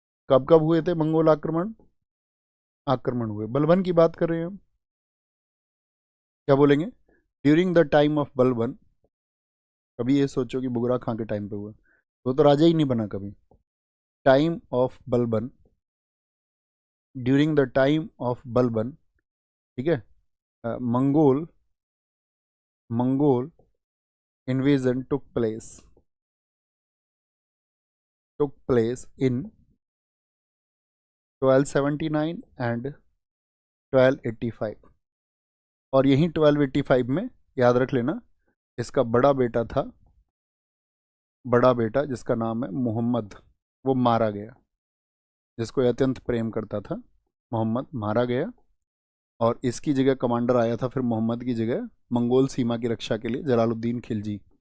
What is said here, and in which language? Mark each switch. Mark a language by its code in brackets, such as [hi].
[hi] कब कब हुए थे मंगोल आक्रमण? आक्रमण हुए, बलबन की बात कर रहे हैं हम। क्या बोलेंगे? [en] During the time of Balban. [hi] कभी ये सोचो कि बुगरा खां के टाइम पे हुआ, तो राजा ही नहीं बना कभी। [en] Time of Balban, during the time of Balban. [hi] ठीक है, [en] Mongol Mongol invasion took place in 1279 and 1285। [hi] और यहीं 1285 में, याद रख लेना, इसका बड़ा बेटा जिसका नाम है मोहम्मद, वो मारा गया, जिसको अत्यंत प्रेम करता था। मोहम्मद मारा गया, और इसकी जगह कमांडर आया था फिर मोहम्मद की जगह मंगोल सीमा की रक्षा के लिए जलालुद्दीन खिलजी।